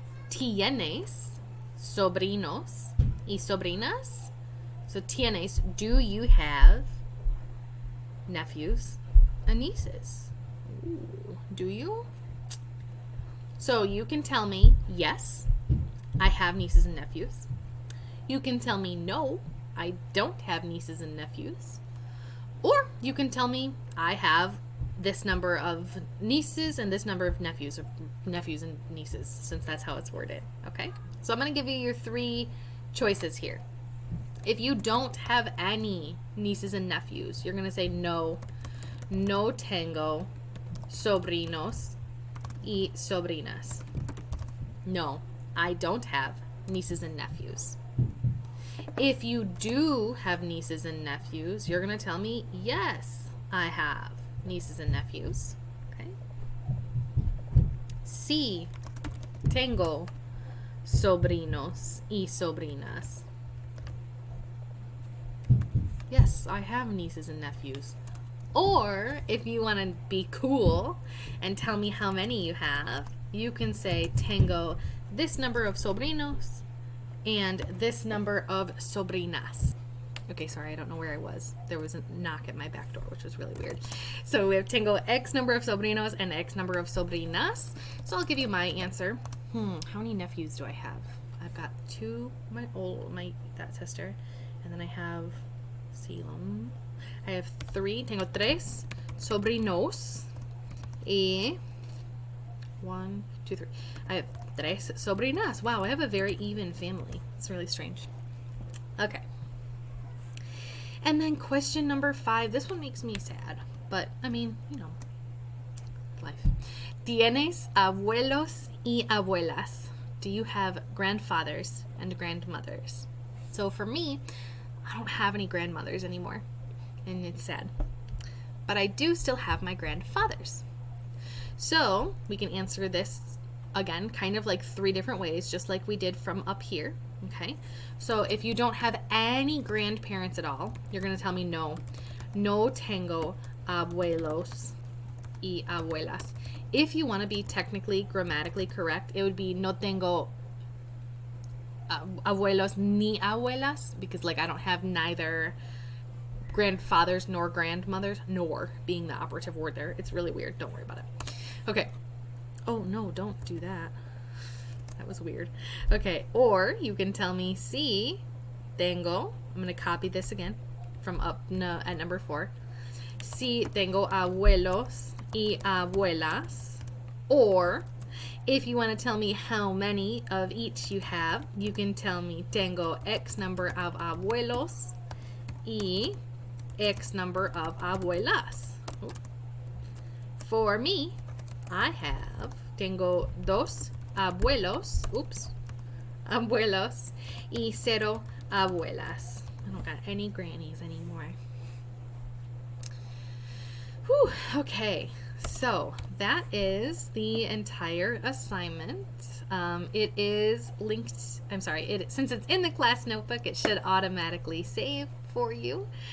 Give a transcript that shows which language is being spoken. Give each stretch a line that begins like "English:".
Spanish: ¿Tienes sobrinos y sobrinas?
English: So tienes, do you have nephews and nieces? Ooh, do you? So you can tell me, yes, I have nieces and nephews. You can tell me, no, I don't have nieces and nephews. Or you can tell me, I have this number of nieces and this number of nephews, or nephews and nieces, since that's how it's worded, okay? So I'm going to give you your 3 choices here. If you don't have any nieces and nephews, you're going to say no.
Spanish: No tengo sobrinos y sobrinas.
English: No, I don't have nieces and nephews. If you do have nieces and nephews, you're going to tell me, yes, I have nieces and nephews. Okay?
Spanish: Sí, tengo sobrinos y sobrinas.
English: Yes, I have nieces and nephews. Or if you want to be cool and tell me how many you have, you can say tengo this number of sobrinos and this number of sobrinas. Okay, sorry, I don't know where I was. There was a knock at my back door, which was really weird. So we have tengo X number of sobrinos and X number of sobrinas. So I'll give you my answer. How many nephews do I have? I've got 2, my that sister, and then I have Salem. I have 3,
Spanish: tengo 3 sobrinos y 1, 2, 3.
English: I have 3 sobrinas. Wow, I have a very even family. It's really strange. Okay. And then question number 5. This one makes me sad, but I mean, you know, life.
Spanish: ¿Tienes abuelos y abuelas?
English: Do you have grandfathers and grandmothers? So for me, I don't have any grandmothers anymore, and it's sad. But I do still have my grandfathers. So we can answer this again, kind of like 3 different ways, just like we did from up here. Okay, so if you don't have any grandparents at all, you're going to tell me no.
Spanish: No tengo abuelos y abuelas.
English: If you want to be technically grammatically correct, it would be
Spanish: no tengo abuelos ni abuelas,
English: because like I don't have neither grandfathers nor grandmothers, nor being the operative word there. It's really weird. Don't worry about it. Okay. Oh no, don't do that. That was weird. Okay, or you can tell me,
Spanish: sí, tengo,
English: I'm going to copy this again from up at number 4.
Spanish: Sí, tengo abuelos y abuelas.
English: Or, if you want to tell me how many of each you have, you can tell me, tengo X number of abuelos y X number of abuelas. For me, I have,
Spanish: tengo 2 abuelos, abuelos y 0 abuelas.
English: I don't got any grannies anymore. Whew, okay, so that is the entire assignment. It is linked, since it's in the class notebook, it should automatically save for you.